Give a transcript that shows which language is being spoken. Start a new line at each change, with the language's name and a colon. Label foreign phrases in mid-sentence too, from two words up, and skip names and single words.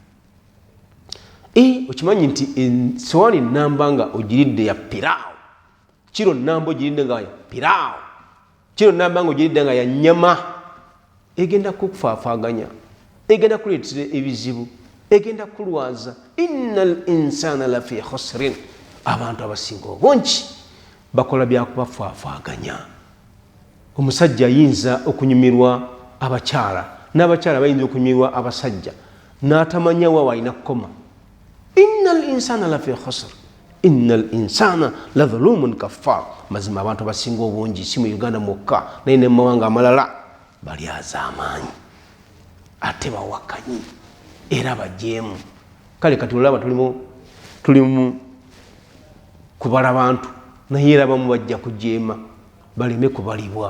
Ganda: Okimanyi nti sowaani enamba nga ogiridde ya piraawo, kiro namba ogiridde nga ya piraawo, kiro namba nga ogiridde nga ya nnyama, egenda kukufaafaaganya, egenda kuleetera ebizibu, egenda kulwaza.
Arabic: إن الإنسان لفي خسر,
Ganda: abantu abasinga obungi bakola byakubafaafaaganya. Omusajja ayinza okunyumirwa abakyala, n'abakyala bayinza okunyumirwa abasajja, n'atamanya wa alina kukoma.
Arabic: إن الإنسان لفي خسر، إن الإنسان لظلوم كفار.
Ganda: Mazima abantu abasinga obungi si mu Uganda mwokka naye ne mu mawanga amalala balyaza amaanyi ate bawakanyi era bajeemu. Kale kati olaba tulimu kubala abantu naye era abamu bajja kujeema baleme kubalibwa.